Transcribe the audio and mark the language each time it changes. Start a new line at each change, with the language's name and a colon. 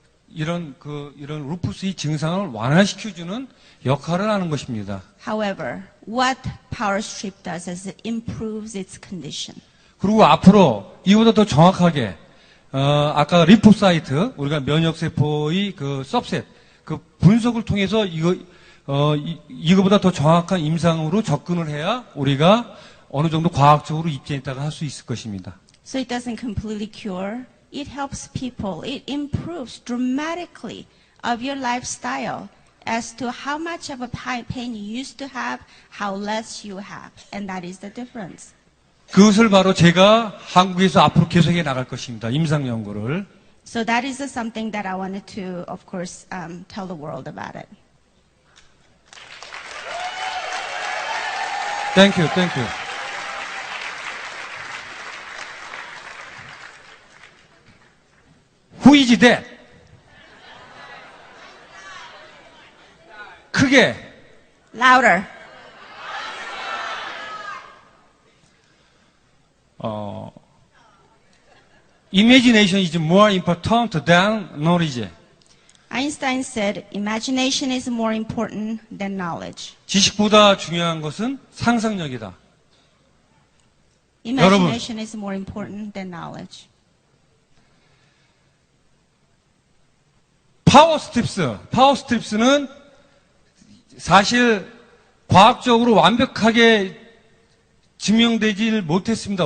Korean: 이런 루푸스의 증상을 완화시켜주는 역할을 하는 것입니다.
English: However, what power strip does is it improves its condition.
Korean: 그리고 앞으로 이보다 더 정확하게 아까 리포사이트 우리가 면역세포의 그 서브셋 그 분석을 통해서 이거보다 더 정확한 임상으로 접근을 해야 우리가 어느 정도 과학적으로 입증했다가 할 수 있을 것입니다.
English: So it doesn't completely cure. It helps people. It improves dramatically of your lifestyle as to how much of a pain you used to have, how less you have. And that is the difference.
Korean: 그것을 바로 제가 한국에서 앞으로 계속해 나갈 것입니다. 임상 연구를.
English: So that is something that I wanted to, of course, tell the world about it. Thank you. Who is that?
Korean: 크게.
English: Louder. Imagination is more important than knowledge. Einstein said, imagination is more important than knowledge.
Korean: 지식보다 중요한 것은 상상력이다.
English: Imagination is more important than knowledge.
Korean: 파워 스트립스는 사실 과학적으로 완벽하게 증명되질 못했습니다.